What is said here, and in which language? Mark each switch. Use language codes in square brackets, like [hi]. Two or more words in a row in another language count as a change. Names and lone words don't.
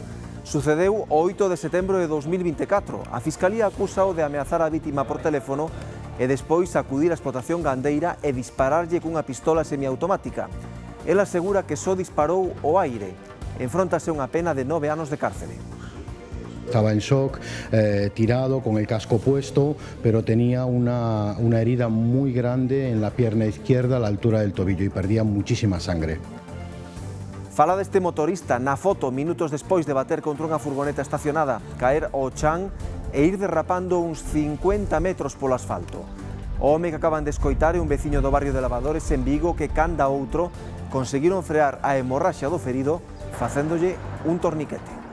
[gl] Sucedeu o 8 de setembro de 2024. A Fiscalía acúsao de ameazar a vítima por teléfono e despois acudir á explotación gandeira e dispararlle cunha pistola semiautomática. El asegura que só disparou ao aire. Enfróntase unha pena de 9 anos de cárcere. [es] Estaba en shock, tirado, con el casco puesto, pero tenía una herida muy grande en la pierna izquierda a la altura del tobillo y perdía muchísima sangre. [gl] Fala deste motorista na foto minutos despois de bater contra unha furgoneta estacionada, caer ao chan e ir derrapando uns 50 metros polo asfalto. O home que acaban de escoitar é un veciño do barrio de Lavadores en Vigo que canda outro conseguiron frear a hemorraxia do ferido facéndolle un torniquete.